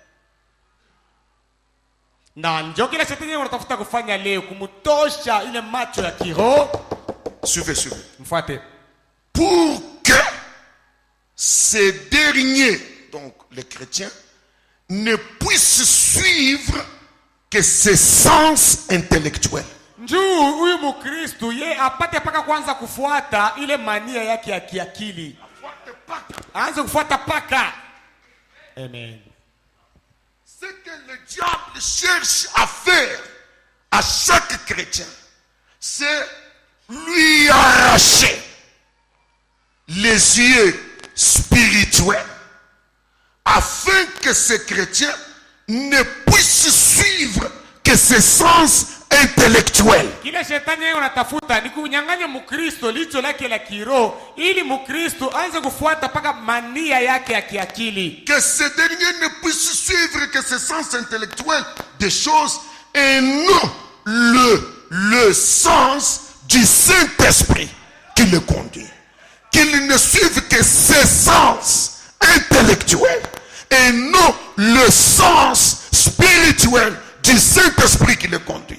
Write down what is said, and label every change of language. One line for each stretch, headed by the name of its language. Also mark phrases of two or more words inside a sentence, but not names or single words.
French: Suivez. Pour que ces derniers, donc les chrétiens, ne puissent suivre que ses sens intellectuels.
Swahili: Njoo huyu mukristu ye apate paka kwanza kufuata ile mania yake ya kiakili. Aanze kufuata paka. Amen.
French: Ce que le diable cherche à faire à chaque chrétien, c'est lui arracher les yeux spirituels afin que ce chrétien ne puisse suivre que ses sens intellectuels.
Swahili: Kile shetani yeye unatafuta ni kunyang'anya mukristo licho lake la kiroho ili mukristo aanze kufuata paka mania yake ya kiakili.
French: Que ce dernier ne puisse suivre que ses sens intellectuels des choses et non le sens du Saint-Esprit qui le conduit. Qu'il ne suive que ses sens intellectuels et non le sens spirituel du Saint-Esprit qui le conduit.